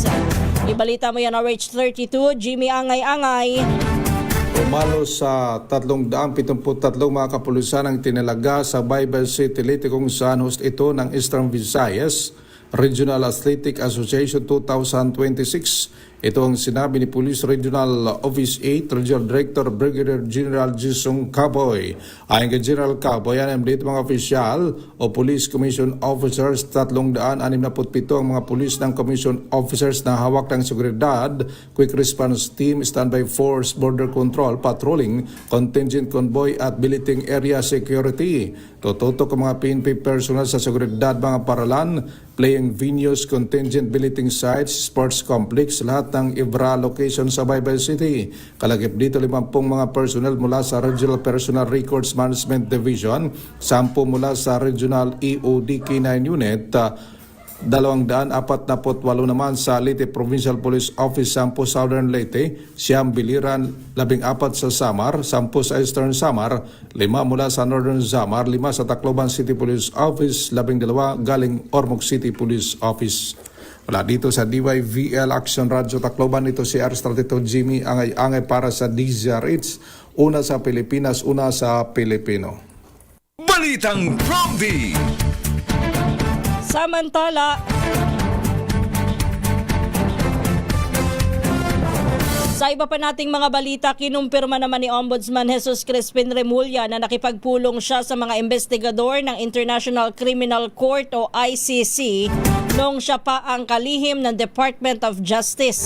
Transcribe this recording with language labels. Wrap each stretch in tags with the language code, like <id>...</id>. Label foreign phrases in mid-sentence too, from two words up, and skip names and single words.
<tl>Ibalita mo yan, RH32, Jimmy Angay-Angay. Umalo sa 373 mga kapulisan ang tinalaga sa Baybay City, Leyte kung saan host ito ng Eastern Visayas Regional Athletic Association 2026. Ito ang sinabi ni Police Regional Office 8 Regional Director Brigadier General Jisung Caboy. Ayon kay General Caboy, yan ang mga opisyal o</tl> <en>Police Commission Officers,</en> <tl>367 ang mga police ng</tl> <en>Commission Officers</en> <tl>na hawak ng seguridad,</tl> <en>Quick Response Team, Standby Force, Border Control, Patrolling, Contingent Convoy at Billeting Area Security.</en> <tl>Tututok ang mga</tl> <en>PNP personnel</en> <tl>sa seguridad, mga paralan,</tl> <en>playing venues, contingent billeting sites, sports complex,</en> <tl>lahat ng IBRA location sa Baybay City. Kalagip dito 50 mga personnel mula sa Regional Personal Records Management Division, 10 mula sa Regional EOD K9 Unit, 248 naman sa Leyte Provincial Police Office, 10 Southern Leyte, Siam Biliran, 14 sa Samar, 10 sa Eastern Samar, 5 mula sa Northern Samar, 5 sa Tacloban City Police Office, 12 galing Ormoc City Police Office. Wala dito sa DYVL Action Radio Tacloban, ito si RH32 Jimmy Angay-Angay para sa DZRH, una sa Pilipinas, una sa Pilipino. Balitang Prompty. Samantala, sa iba pa nating mga balita, kinumpirma naman ni Ombudsman Jesus Crispin Remulla na nakipagpulong siya sa mga investigador ng International Criminal Court o ICC noong siya pa ang kalihim ng Department of Justice.</tl>